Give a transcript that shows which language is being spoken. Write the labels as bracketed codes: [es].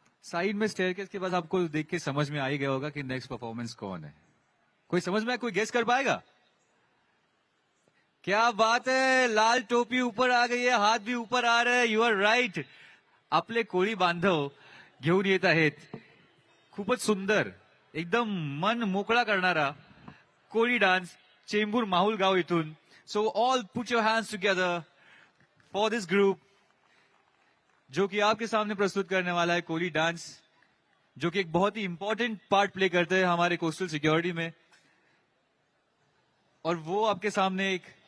[hi] Side में staircase के पास आपको देख के समझ में आ ही गया होगा कि नेक्स्ट परफॉर्मेंस कौन है। कोई समझ में, कोई गेस कर पाएगा? क्या बात है, लाल टोपी ऊपर आ गई है, हाथ भी ऊपर आ रहा है। [en] You are right. [mr] आपले कोळी बांधव घेऊन येत आहेत. खूपच सुंदर, एकदम मन मोकळा करणारा कोळी डान्स चेंबूर माहुल गाव इथून. [en] so all put your hands together for this group [hi] जो कि आपके सामने प्रस्तुत करने वाला है कोली डांस, जो कि एक बहुत ही इंपॉर्टेंट पार्ट प्ले करते हैं हमारे कोस्टल सिक्योरिटी में. और वो आपके सामने एक